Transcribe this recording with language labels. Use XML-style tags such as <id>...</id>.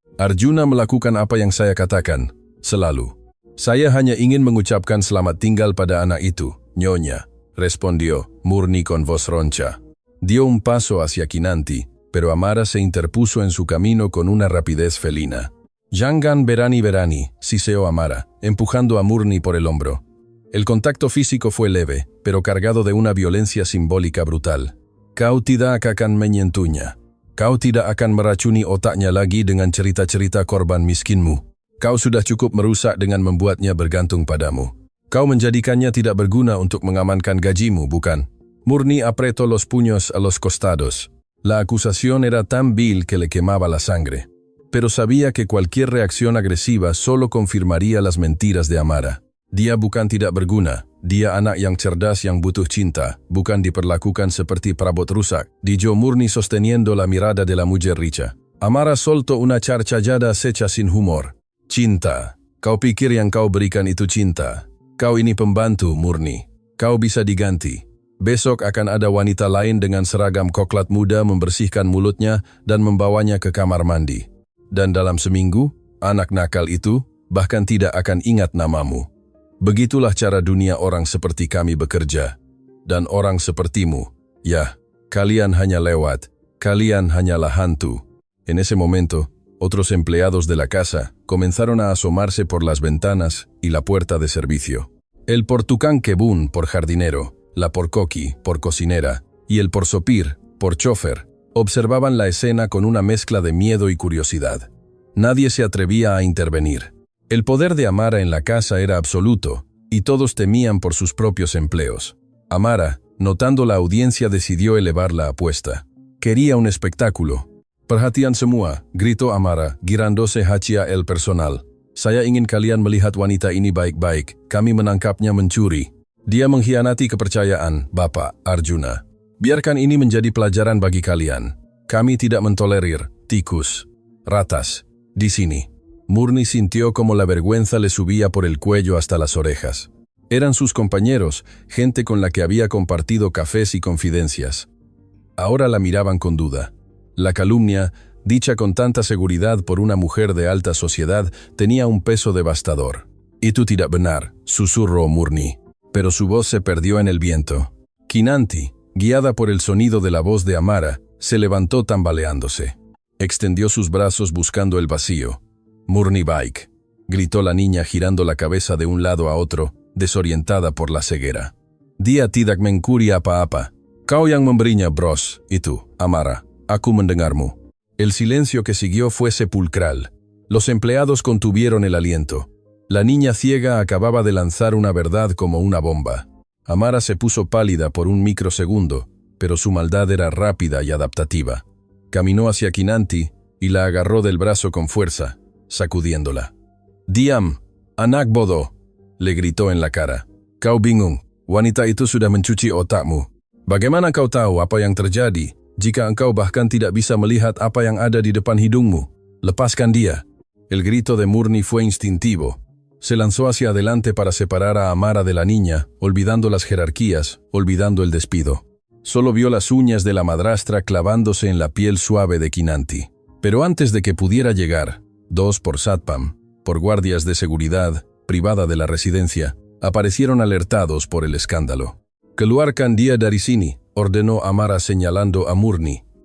<id>Arjuna melakukan apa yang saya katakan, selalu. Saya hanya ingin mengucapkan selamat tinggal pada anak itu, Nyonya,</id> <es>respondió Murni con voz roncha. Dio un paso hacia Kinanti, pero Amara se interpuso en su camino con una rapidez felina.</es> <id>Jangan berani,</id> <es>siseó Amara, empujando a Murni por el hombro. El contacto físico fue leve, pero cargado de una violencia simbólica brutal.</es> <id>Kau tidak akan menyentuhnya. Kau tidak akan meracuni otaknya lagi dengan cerita-cerita korban miskinmu. Kau sudah cukup merusak dengan membuatnya bergantung padamu. Kau menjadikannya tidak berguna untuk mengamankan gajimu, bukan?</id> <es>Murni apretó los puños a los costados. La acusación era tan vil que le quemaba la sangre. Pero sabía que cualquier reacción agresiva solo confirmaría las mentiras de Amara.</es> <id>Dia bukan tidak berguna. Dia anak yang cerdas yang butuh cinta, bukan diperlakukan seperti perabot rusak,</id> <es>dijo Murni sosteniendo la mirada de la mujer rica. Amara soltó una carcajada seca sin humor.</es> <id>Cinta. Kau pikir yang kau berikan itu cinta. Kau ini pembantu, Murni. Kau bisa diganti. Besok akan ada wanita lain dengan seragam koklat muda membersihkan mulutnya dan membawanya ke kamar mandi. Dan dalam seminggu, anak nakal itu bahkan tidak akan ingat namamu. Begitulah cara dunia orang seperti kami bekerja. Dan orang sepertimu, ya, kalian hanya lewat, kalian hanyalah hantu.</id> <es>En ese momento, otros empleados de la casa comenzaron a asomarse por las ventanas y la puerta de servicio. El portucán Kebun por jardinero, la porcoqui por cocinera y el porsopir por chofer observaban la escena con una mezcla de miedo y curiosidad. Nadie se atrevía a intervenir. El poder de Amara en la casa era absoluto, y todos temían por sus propios empleos. Amara, notando la audiencia, decidió elevar la apuesta. Quería un espectáculo.</es> <id>Perhatian semua,</id> <es>gritó Amara, girándose hacia el personal.</es> <id>Saya ingin kalian melihat wanita ini baik-baik, kami menangkapnya mencuri. Dia mengkhianati kepercayaan, Bapak Arjuna. Biarkan ini menjadi pelajaran bagi kalian. Kami tidak mentolerir tikus, ratas, di sini.</id> <es>Murni sintió como la vergüenza le subía por el cuello hasta las orejas. Eran sus compañeros, gente con la que había compartido cafés y confidencias. Ahora la miraban con duda. La calumnia, dicha con tanta seguridad por una mujer de alta sociedad, tenía un peso devastador.</es> <id>Itu tidak benar,</id> <es>susurró Murni. Pero su voz se perdió en el viento. Kinanti, guiada por el sonido de la voz de Amara, se levantó tambaleándose. Extendió sus brazos buscando el vacío.</es> <id>Murni baik,</id> <es>gritó la niña girando la cabeza de un lado a otro, desorientada por la ceguera.</es> <id>Dia tidak mencuri apa-apa. Kau yang memberinya, bros, itu, Amara. Aku mendengarmu.</id> <es>El silencio que siguió fue sepulcral. Los empleados contuvieron el aliento. La niña ciega acababa de lanzar una verdad como una bomba. Amara se puso pálida por un microsegundo, pero su maldad era rápida y adaptativa. Caminó hacia Kinanti y la agarró del brazo con fuerza, sacudiéndola.</es> <id>Diam, anak bodoh,</id> <es>le gritó en la cara.</es> <id>Kau bingung, wanita itu sudah mencuci otakmu. Bagaimana kau tahu apa yang terjadi jika engkau bahkan tidak bisa melihat apa yang ada di depan hidungmu? Lepaskan dia.</id> <es>El grito de Murni fue instintivo. Se lanzó hacia adelante para separar a Amara de la niña, olvidando las jerarquías, olvidando el despido. Solo vio las uñas de la madrastra clavándose en la piel suave de Kinanti. Pero antes de que pudiera llegar, 2 por Satpam, por guardias de seguridad, privada de la residencia, aparecieron alertados por el escándalo.</es> <id>"Keluarkan dia dari sini",</id> <es>ordenó Amara señalando a Murni.</es>